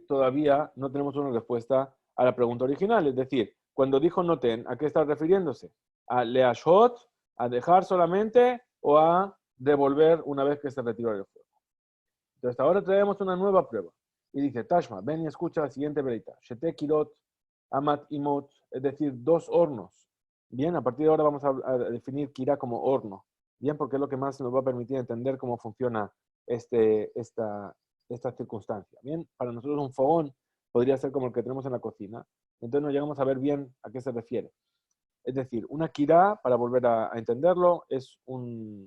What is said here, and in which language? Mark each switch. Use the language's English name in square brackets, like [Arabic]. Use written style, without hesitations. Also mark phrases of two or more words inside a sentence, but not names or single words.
[Spanish] Todavía no tenemos una respuesta a la pregunta original. Es decir, cuando dijo noten, ¿a qué está refiriéndose? a leashot, a dejar solamente o a devolver una vez que se retiró el fuego. Entonces ahora traemos una nueva prueba. Y dice, Tashma, ven y escucha la siguiente verita. [Hebrew] Shete kirot, amat imot, [Spanish] es decir, 2 hornos. Bien, a partir de ahora vamos a definir kira como horno. Bien, porque es lo que más nos va a permitir entender cómo funciona esta circunstancia. Bien, para nosotros un fogón podría ser como el que tenemos en la cocina. Entonces no llegamos a ver bien a qué se refiere. Es decir, una kira, para volver a entenderlo, es un...